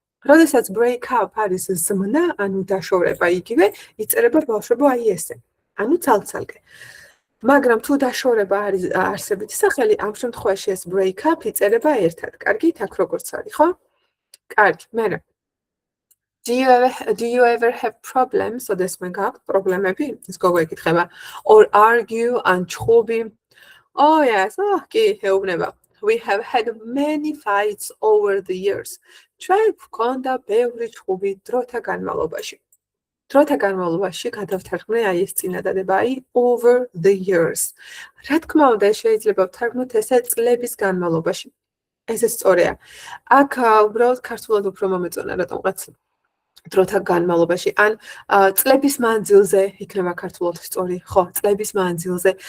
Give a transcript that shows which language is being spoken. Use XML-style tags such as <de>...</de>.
<ka>როდესაც break up არის ზმნა, ანუ დაშორება იგივე, იწერება ბავშვებო აი ესე. ანუ ცალ-ცალკე. მაგრამ თუ დაშორება არის არსებითი სახელი, ამ შემთხვევაში ეს break up იწერება ერთად. კარგით, აქ როგორც არის, ხო? კარგი, მერე.</ka> <en>Do you ever have problems?</en> <ka>ოდესმე გაქვთ პრობლემები? ეს გოგო ეკითხება.</ka> <en>Or argue and ჩხუბი? Oh yes,</en> <ka>კი, ეუბნება.</ka> <en>We have had many fights over the years.</en> <ka>ჩვენ გვქონდა ბევრი ჩხუბი დროთა განმავლობაში. დროთა განმავლობაში გადავთარგმნე აი ეს წინადადება აი</ka> <en>over the years.</en> <ka>რა თქმა უნდა, შეიძლება ვთარგმნოთ ესე წლების განმავლობაში. ესე სწორია. აქ უბრალოდ ქართულად უფრო მომეწონა რატომღაც დროთა განმავლობაში ან წლების მანძილზე იქნება ქართულად სწორი, ხო, წლების მანძილზე.</ka>